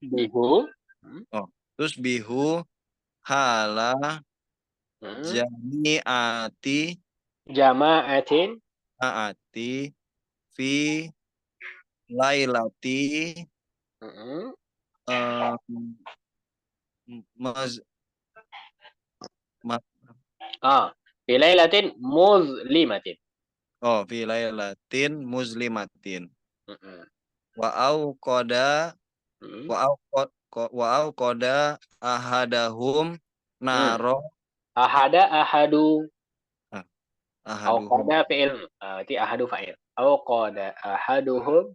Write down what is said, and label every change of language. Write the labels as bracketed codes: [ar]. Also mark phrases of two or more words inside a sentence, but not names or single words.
[ar] تصبح حال جماعة في ليلة في ليلة مظلمة. في ليلة مظلمة. وأوقد أحدهم نارا. أحد أوقد فعل. Berarti أحد فاعل أوقد أحدهم.